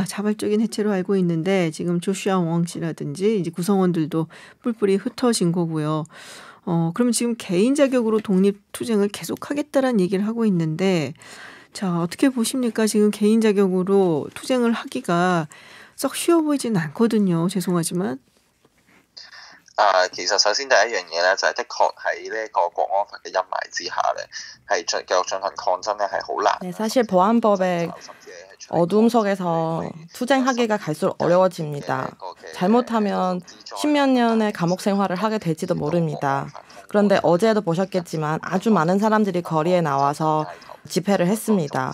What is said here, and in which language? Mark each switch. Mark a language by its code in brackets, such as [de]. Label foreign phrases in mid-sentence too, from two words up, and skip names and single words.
[ko] 자발적인 해체로 알고 있는데 지금 조슈아 웡 씨라든지 이제 구성원들도 뿔뿔이 흩어진 거고요. 그러면 지금 개인 자격으로 독립 투쟁을 계속하겠다라는 얘기를 하고 있는데 자, 어떻게 보십니까? 지금 개인 자격으로 투쟁을 하기가 썩 쉬워 보이진 않거든요. 죄송하지만. [yue] 其實首先第一樣嘢咧就係的確喺呢個國安法嘅陰霾之下咧，係繼續進行抗爭咧係好難。 [ko] 네, 사실 보안법의 어둠 속에서 투쟁하기가 갈수록 어려워집니다. 잘못하면 10몇 년의 감옥 생활을 하게 될지도 모릅니다. 그런데 어제도 보셨겠지만 아주 많은 사람들이 거리에 나와서 집회를 했습니다.